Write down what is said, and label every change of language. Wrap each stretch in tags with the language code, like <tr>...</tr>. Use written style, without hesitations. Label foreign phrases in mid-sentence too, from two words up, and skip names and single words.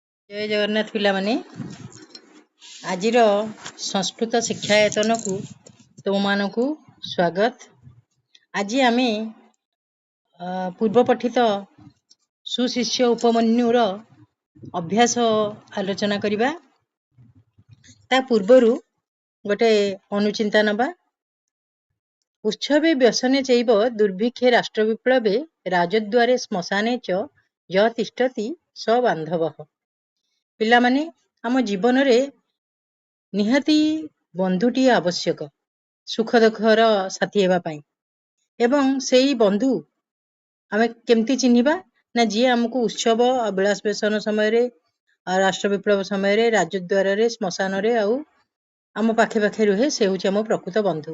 <or>ଜୟ ଜଗନ୍ନାଥ ପିଲା ମାନେ ଆଜିର ସଂସ୍କୃତ ଶିକ୍ଷାୟତନ କୁ ତୁମ ମାନଙ୍କୁ ସ୍ୱାଗତ। ଆଜି ଆମେ ପୂର୍ବ ପଠିତ ସୁଶିଷ୍ୟ ଉପମନ୍ୟୁର ଅଭ୍ୟାସ ଆଲୋଚନା କରିବା। ତା ପୂର୍ବରୁ ଗୋଟେ ଅନୁଚିନ୍ତା ନବା।</or> <sa>उत्सवे व्यसने चैव दुर्भिक्षे राष्ट्र विप्लवे राजद्वारे श्मशाने च य तिष्ठति स बांधवः।</sa> <or>ପିଲା ମାନେ ଆମ ଜୀବନ ରେ ନିହାତି ବନ୍ଧୁଟି ଆବଶ୍ୟକ ସୁଖ ଦୁଖର ସାଥୀ ହେବା ପାଇଁ। ଏବଂ ସେଇ ବନ୍ଧୁ ଆମେ କେମିତି ଚିହ୍ନିବା ନା ଜୀ ହମକୁ ଉତ୍ସବ ବିଳାସ ବେସନ ସମୟ ରେ ରାଷ୍ଟ୍ର ବିପ୍ଲବ ସମୟ ରେ ରାଜଦ୍ୱାର ରେ ଶ୍ମଶାନ ରେ ଆମ ପାଖେ ପାଖେ ରୁହେ ସେ ହୋଇଛି ଆମ ପ୍ରକୃତ ବନ୍ଧୁ।</or>